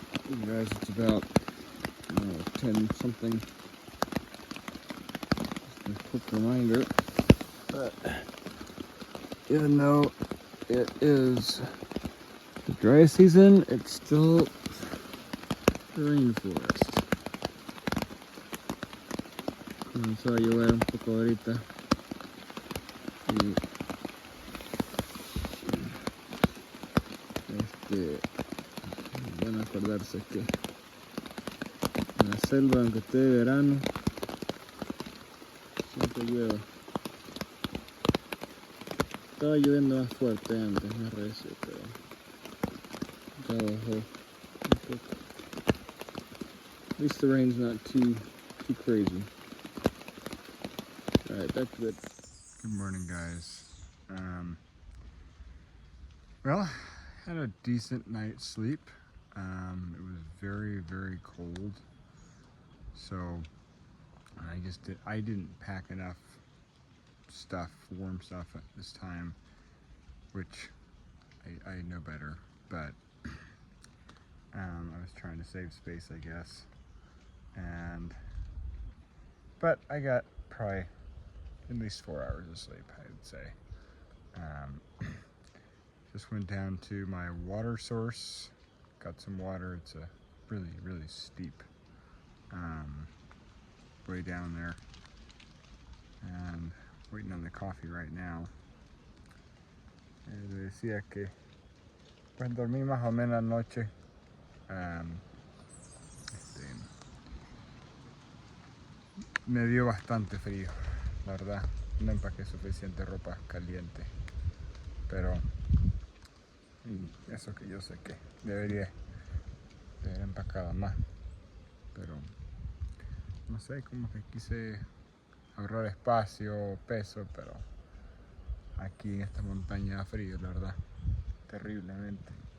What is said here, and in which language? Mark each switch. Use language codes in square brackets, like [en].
[en] You guys, it's about 10 something. Just a quick reminder that even though it is the dry season, it's still the rainforest. [es] Comenzó a llover un poco ahorita y van a acordarse que en la selva, aunque esté de verano, siempre llueve. Estaba lloviendo más fuerte antes, más recio, pero ya bajó un poco. [en] At least the rain's not too crazy. Alright, back to it. Good morning, guys. Well, had a decent night's sleep. It was very, very cold, so I didn't pack enough stuff, warm stuff at this time, which I know better, but I was trying to save space, I guess. But I got probably at least 4 hours of sleep, I would say. Just went down to my water source, got some water. It's a really, really steep way down there, and waiting on the coffee right now. [es] Le decía que pues dormí más o menos anoche. me dio bastante frío, la verdad. No empaqué suficiente ropa caliente, pero y eso que yo sé que debería de haber empacado más, pero no sé, como que quise ahorrar espacio, peso, pero aquí en esta montaña da frío, la verdad, terriblemente.